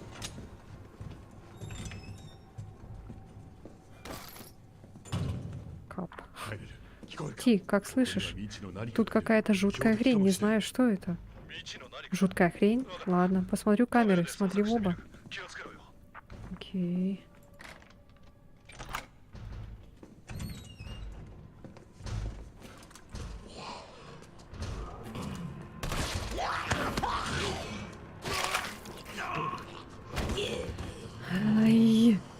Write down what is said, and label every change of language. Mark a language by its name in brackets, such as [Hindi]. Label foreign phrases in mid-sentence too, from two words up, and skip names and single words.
[Russian] Кап. [Japanese] 入れる聞こえるか [Russian] Ти, как слышишь? Тут какая-то жуткая хрень, не знаю, что это. Жуткая хрень? Ладно, посмотрю камеры, смотри в оба. [Japanese] 気をつけろよ [Russian] Окей. Ай.